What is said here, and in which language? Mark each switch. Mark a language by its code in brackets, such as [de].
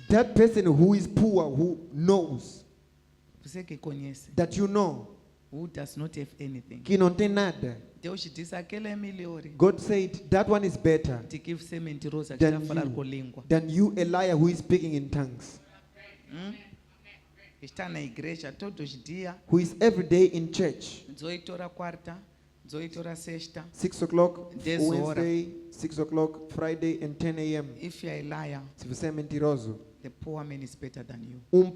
[en] That person who is poor, who knows, [pt] Você que conhece. [en] that you know, Who does not have anything. [pt] que não tem nada. Deus diz, aquele é melhor. [en] God said, that one is better [pt] De que você é mentiroso, que está a falar com língua. [en] than you, a liar who is speaking in tongues, [pt] Está na igreja todos os dias. [en] who is every day in church. [pt] 18 horas quarta, 18 horas sexta. [en] 6 o'clock [pt] 10 horas. [en] Wednesday, 6 o'clock Friday and 10 a.m. If you are a liar, [pt] Se você é mentiroso, [en] the poor man is better than you.